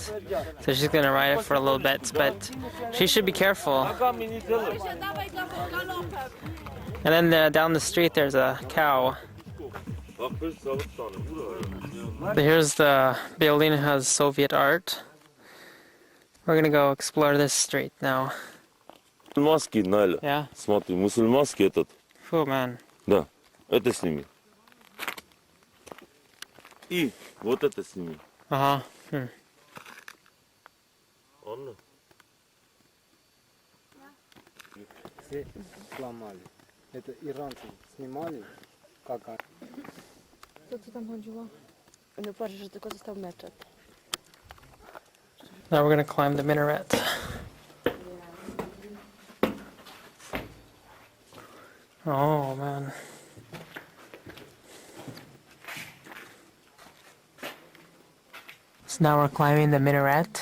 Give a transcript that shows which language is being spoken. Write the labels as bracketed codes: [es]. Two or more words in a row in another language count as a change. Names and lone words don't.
[en] So she's gonna ride it for a little bit, but she should be careful. And then down the street there's a cow. Here's the building, it has Soviet art. We're gonna go explore this street now. [ru] Мусульманский, Наля. [en] Yeah? [ru] Смотри, мусульманский этот. [en] Oh man. [ru] Да, это сними. И вот это сними. Ага. Анна. Все сломали. Это иранцы снимали, как [pl] Co tam chodziło? No patrz, że tylko został meczet. [en] Now we're gonna climb the minaret. Oh man. So now we're climbing the minaret.